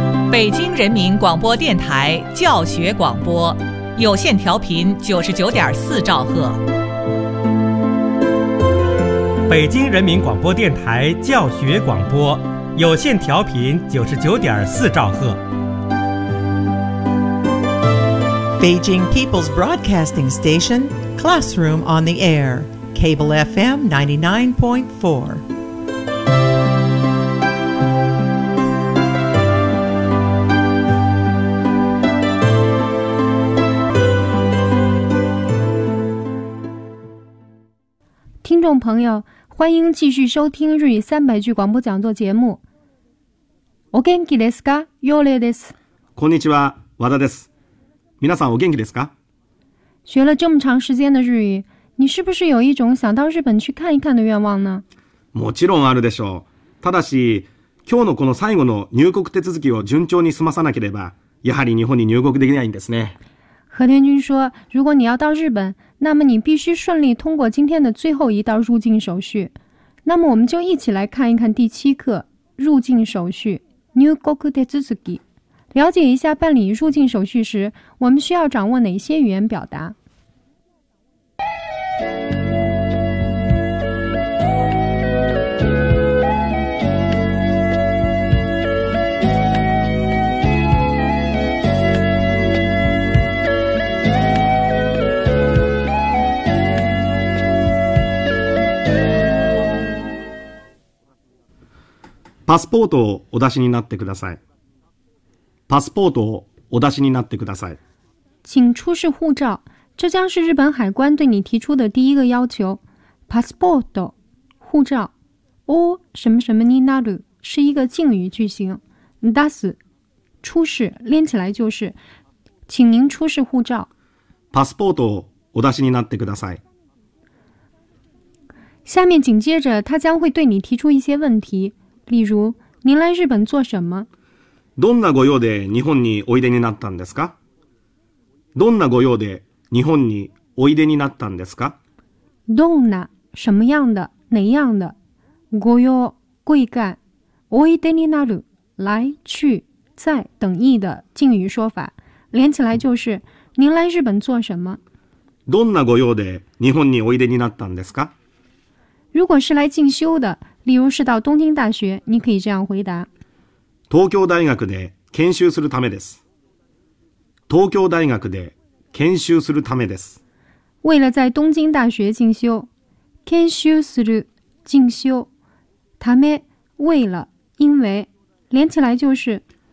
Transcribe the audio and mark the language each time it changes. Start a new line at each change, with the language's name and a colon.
Chinese: 北京人民广播电台教学广播，有线调频99.4兆赫。北京人民广播电台教学广播，有线调频99.4兆赫。
English: Beijing People's Broadcasting Station, Classroom on the Air, Cable FM 99.4.
Chinese: 众朋友，欢迎继续收听日语三百句广播讲座节目。
Japanese: お元気ですか？ヨレです。こんにちは、和田です。皆さんお元気ですか？
Chinese: 学了这么长时间的日语，你是不是有一种想到日本去看一看的愿望呢？
Japanese: もちろんあるでしょう。ただし、今日のこの最後の入国手続きを順調に済まさなければ、やはり日本に入国できないんですね。
Chinese: 和田君说，如果你要到日本，那么你必须顺利通过今天的最后一道入境手续。那么我们就一起来看一看第七课入境手续 New Goku de Tsuki。了解一下办理入境手续时，我们需要掌握哪些语言表达。
Japanese: パスポートをお出しになってください。パスポートをお出しになってください。
Chinese: 请出示护照。这将是日本海关对你提出的第一个要求。パスポート、护照。お、什么什么になる、是一个敬语句型。出す、出示、连起来就是。请您出示护照。
Japanese: パスポートをお出しになってください。
Chinese: 下面紧接着他将会对你提出一些问题。例如，您来日本做什么？
Japanese: どんなご用で日本においでになったんですか？どんなご用で日本においでになったんですか？
Chinese: どんな什么样的哪样的ご用贵干おいでになる来去在等意的敬语说法，连起来就是您来日本做什么？
Japanese: どんなご用で日本においでになったんですか？
Chinese: 如果是来进修的。例如是到东京大学，你可以这样回答：
Japanese: 東京大学で研修するためです。東京大学で研修するためです。
Chinese: 为了在东京大学进修，研修する进修，ため为了因为连起来就是